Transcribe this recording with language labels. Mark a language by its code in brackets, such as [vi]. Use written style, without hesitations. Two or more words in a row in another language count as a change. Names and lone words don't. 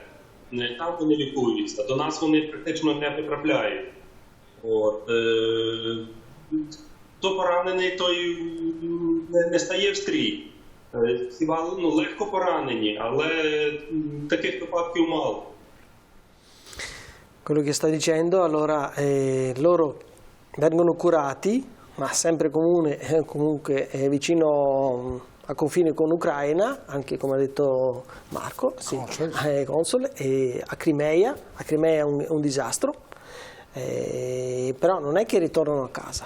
[uk] Там вони лікуються, до нас вони практично не потрапляють. Хто поранений, той не стає в стрій. Хіба легко поранені, але таких випадків мало. [it] Quello che sta dicendo, allora loro vengono curati, ma sempre comunque vicino al confine con l'Ucraina, anche come ha detto Marco, console, e a Crimea è un disastro, però non è che ritornano a casa.